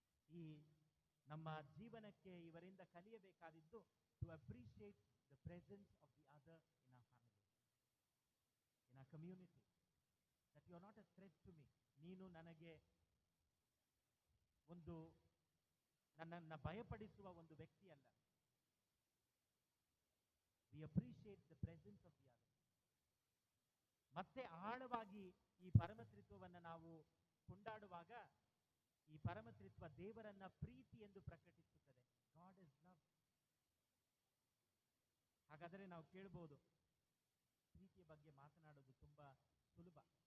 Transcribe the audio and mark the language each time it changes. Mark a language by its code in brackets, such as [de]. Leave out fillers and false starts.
[en] ಈ ನಮ್ಮ ಜೀವನಕ್ಕೆ ಇವರಿಂದ ಕಲಿಯಬೇಕಾದದ್ದು to appreciate the presence of the other in our family, in our community, that you are not a threat to me. [kn] ನೀನು ನನಗೆ ಒಂದು ನನ್ನನ್ನ ಭಯಪಡಿಸುವ ಒಂದು ವ್ಯಕ್ತಿ ಅಲ್ಲ. [en] We appreciate the presence of the other. [kn] ಮತ್ತೆ ಆಳವಾಗಿ ಈ ಪರಮತ್ರಿತ್ವವನ್ನು ನಾವು ಕೊಂಡಾಡುವಾಗ ಈ ಪರಮತ್ರಿತ್ವ ದೇವರನ್ನ ಪ್ರೀತಿ ಎಂದು ಪ್ರಕಟಿಸುತ್ತದೆ. God is love. ಹಾಗಾದರೆ ನಾವು ಕೇಳಬಹುದು, ಪ್ರೀತಿಯ ಬಗ್ಗೆ ಮಾತನಾಡೋದು ತುಂಬಾ ಸುಲಭ.